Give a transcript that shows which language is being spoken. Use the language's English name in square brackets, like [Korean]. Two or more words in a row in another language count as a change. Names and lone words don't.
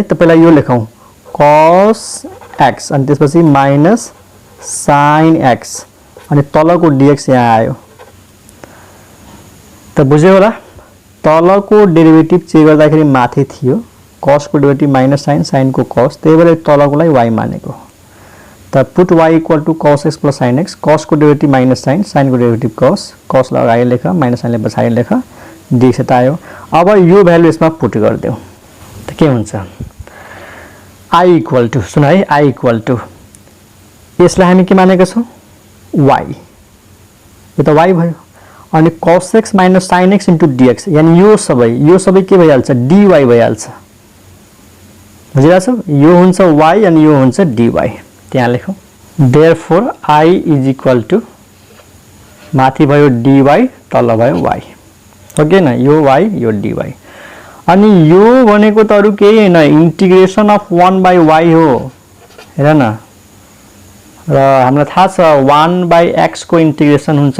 [Nepali] त पहिला यो लेखौँ, cos x अनि त्यसपछि माइनस sin x अनि तलको dx यहाँ आयो। त बुझ्यौ होला, तलको डेरिभेटिभ चेक गर्दाखेरि माथि थियो, cos को डेरिभेटिभ माइनस sin, sin को cos, त्यही भएर तलकोलाई y मानेको। त पुट y = cos x + sin x, cos को डेरिभेटिभ माइनस sin, sin को डेरिभेटिभ cos, cos लाई अगाडि लेख, माइनस sin लाई पछाडि लेख, dx यता आयो। अब यो भ्यालु यसमा पुट गर्दियौ त के हुन्छ, i = सुन है, i = यसलाई हामी के मानेका छौं, y, यो त y भयो। अनि cos x - sin x * dx, यानी यो सबै के भइहाल्छ, dy भइहाल्छ। बुझिरहेछौ, यो हुन्छ y अनि यो हुन्छ dy। त्यहाँ लेखौं, therefore i = माथि भयो dy, तल भयो y। ओके न, यो y यो dy। अनि यो भनेको त अरु केही हैन [English] integration of [Nepali] 1/y हो हेर न र हामीलाई थाहा छ 1/x को इन्टिग्रेसन हुन्छ